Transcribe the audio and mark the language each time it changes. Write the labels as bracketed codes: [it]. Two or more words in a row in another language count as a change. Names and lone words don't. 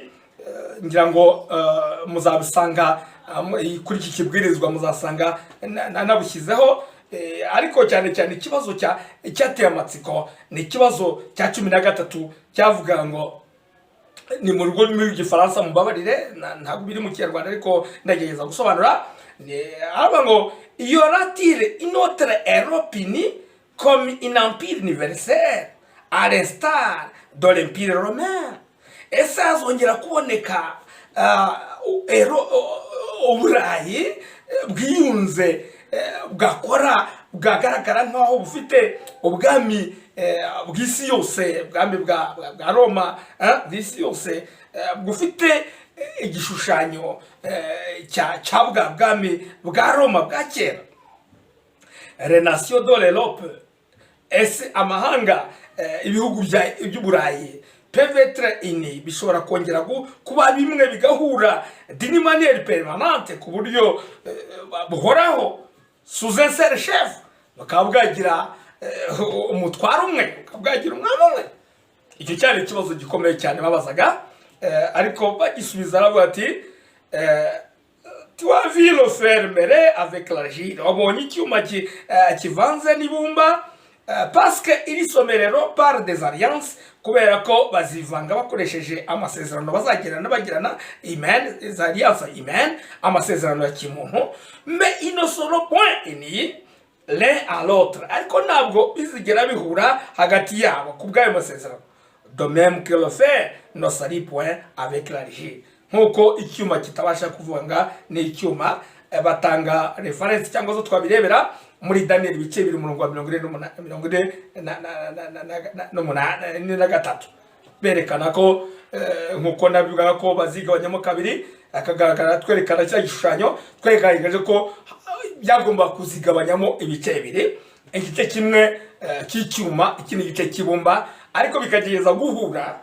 [rw] Ngira ngo muzabisanga kuri iki kibwirizwa, muzasanga nabushyizeho. Ariko cyane ikibazo cyateye amatsiko ni ikibazo cya 13 cyavuga ngo ni mu rugo rw'igifaransa, mubabarire ntabwo biri mu Kinyarwanda ariko ndagerageza gusobanura. Aba ngo [fr] y aura-t-il une autre Europe unie comme un empire universel à l'instar de l'empire romain? [rw] ese hazongera kuboneka uburayi bwiyunze bwakora bwagaragara nk'aho bufite ubwami bw'isi yose, ubwami bwa Roma bw'isi yose, bufite igishushanyo cya bwa bwami bwa Roma bwa kera. [fr] Les nations de l'Europe, [rw] ese amahanga ibihugu by'uburayi [fr] peuvent être unis, [rw] bishobora kongera kuba bimwe bigahura [fr] d'une manière permanente, [rw] ku buryo buhoraho, [fr] sous un seul chef, [rw] bakaba bwagira umutwaro umwe, bakaba bwagira umwami umwe. Icyo cyari ikibazo gikomeye cyane babazaga, ariko bagisubiza aravuga ati [fr] tu as vu le fer mêlé avec l'argile, [rw] wabonye icyuma kivanze n'ibumba, [fr] parce que ils sommereront par des alliances, [rw] kubera ko bazivanga bakoresheje amasezerano bazagirana bagirana imen, [fr] des alliances [rw] imen, amasezerano ya kimuntu, [fr] mais ils ne seront point unis l'un à l'autre, [rw] ariko ntabwo bizigera bihura hagati yabo kubw'ayo masezerano. [fr] De même que le fer ne s'allie point avec l'argile, [rw] nkuko icyuma kitabasha kuvanga n'icyuma. Batanga reference cyangwa zo twabirebera muri Daniel bice biri umurongo wa 43 berekana ko nkuko nabivuga ko bazigabanyamo kabiri, akagaragara twerekana cya gishushanyo twerekanye ko byagomba kuzigabanyamo ibice bibiri, igice kimwe cy'icyuma, ikindi gice kibumba, ariko bikageza guhura.